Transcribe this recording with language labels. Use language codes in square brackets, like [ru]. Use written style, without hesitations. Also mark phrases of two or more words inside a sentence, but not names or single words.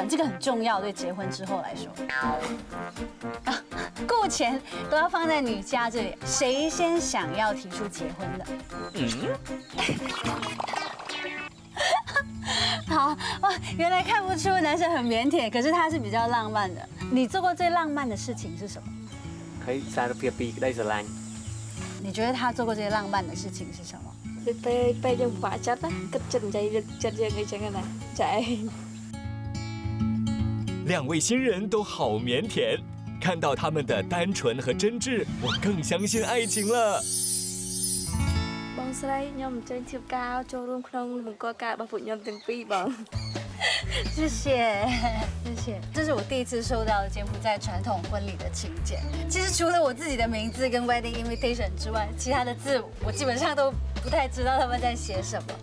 [zh] 这个很重要，对结婚之后来说。顾钱都要放在女家这里。谁先想要提出结婚的？好哇，原来看不出男生很腼腆，可是他是比较浪漫的。你做过最浪漫的事情是什么？ [km] 可以សារភាពពីក្តីស្រឡាញ់ [zh] 你觉得他做过最浪漫的事情是什么？ [km] ពេលយើងពិបាកចិត្តណាគិតចិត្តនិយាយរឹកចិត្តយើងអីចឹងណាចា៎ [zh] 2 位新人都好腼腆，看到他们的单纯和真挚，我更相信爱情了。 [km] បងស្រីខ្ញុំអញ្ជើញធៀបការចូលរួមក្នុងមង្គលការរបស់ពួកខ្ញុំទាំងពីរបង [zh] 谢谢，谢谢。这是我第一次收到柬埔寨传统婚礼的请柬。其实除了我自己的名字跟 [en] wedding invitation [zh] 之外，其他的字我基本上都不太知道他们在写什么。